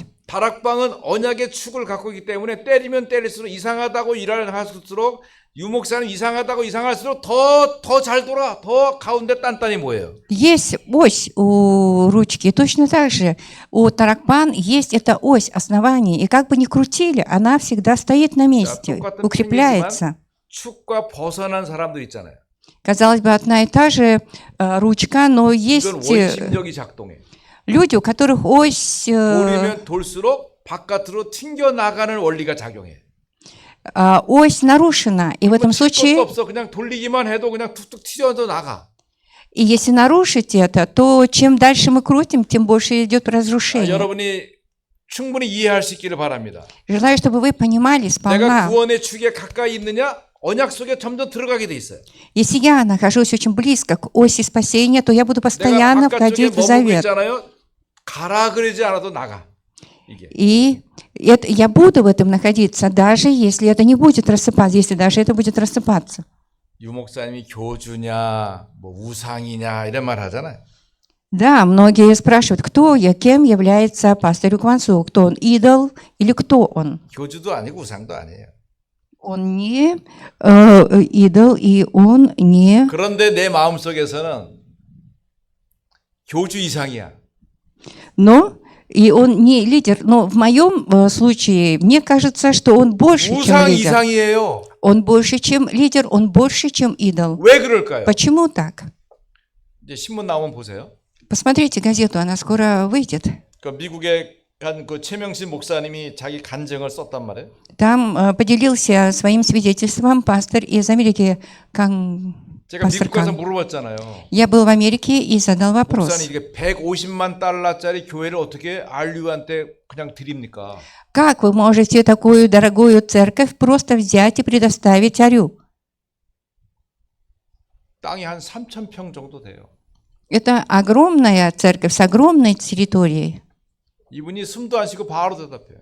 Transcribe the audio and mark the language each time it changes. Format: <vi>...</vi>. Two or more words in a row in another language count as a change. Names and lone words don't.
<ko>다락방은 언약의 축을 갖고 있기 때문에 때리면 때릴수록 이상하다고 일을 할수록 유목사는 이상할수록 더 잘 돌아, 더 가운데 단단히 모여요.</ko> <ru>Есть ось у ручки, точно так же у таракпан есть эта ось основания, и как бы ни крутили, она всегда стоит на месте, укрепляется.</ru> <ko>축과 벗어난 사람들 있잖아요.</ko> <ru>Казалось бы, одна и та же ручка, но есть</ru> <ko>원심력이 작동해.</ko> <ru>люди, у которых ось</ru> <ko>돌리면 돌수록 바깥으로 튕겨 나가는 원리가 작용해.</ko> <ru>ось нарушена, и в этом случае,</ru> <ko>없어. 그냥 돌리기만 해도 그냥 툭툭 튀어서 나가.</ko> <ru>и если нарушить это, то чем дальше мы крутим, тем больше идет разрушение.</ru> <ko>여러분이 충분히 이해할 수 있기를 바랍니다.</ko> <ru>Желаю, чтобы вы понимали</ru> <ko>내가</ko> <ru>сполна.</ru> <ko>구원의 축에 가까이 있느냐, 언약 속에 점점 들어가게 돼 있어요.</ko> <ru>Если я нахожусь очень близко к оси спасения, то я буду</ru> <ko>내가</ko> <ru>постоянно</ru> <ko>바깥쪽에</ko> <ru>входить в</ru> <ko>머무고</ko> <ru>завет.</ru> <ko>있잖아요. 가라 그러지 않아도 나가. 이게.</ko> <ru>И я буду в этом находиться, даже если это не будет рассыпаться, если даже это будет рассыпаться.</ru> <ko>유 목사님이 교주냐, 뭐 우상이냐 이런 말 하잖아요.</ko> <ru>Да, многие спрашивают, кто я, кем является пастор Квансу, кто он, идол или кто он.</ru> <ko>교주도 아니고 우상도 아니에요.</ko> <ru>Он не идол, и он не...</ru> <ko>그런데 내 마음속에서는 교주 이상이야.</ko> <ru>Но и он не лидер. Но в моем случае, мне кажется, что он больше, чем</ru> <ko>우상</ko> <ru>лидер.</ru> <ko>이상이에요.</ko> <ru>Он больше, чем лидер, он больше, чем идол.</ru> <ko>왜 그럴까요?</ko> <ru>Почему так?</ru> <ko>이제 신문 나오면 보세요.</ko> <ru>Посмотрите газету, она скоро выйдет.</ru> <ko>그 미국에 간 그 최명신 목사님이 자기 간증을 썼단 말이에요.</ko> <ru>Там поделился своим свидетельством пастор из Америки,</ru> <ko>제가</ko> <ru>пастор</ru> <ko>미국 가서</ko> <ru>Кан.</ru> <ko>물어봤잖아요.</ko> <ru>Я был в Америке и задал вопрос.</ru> <ko>목사님 이게 150만 달러짜리 교회를 어떻게 알류한테 그냥 드립니까?</ko> <ru>Как вы можете такую дорогую церковь просто взять и предоставить Арю?</ru> <ko>땅이 한 3,000평 정도 돼요.</ko> <ru>Это огромная церковь с огромной территорией.</ru> <ko>이분이 숨도 안 쉬고 바로 대답해요.</ko>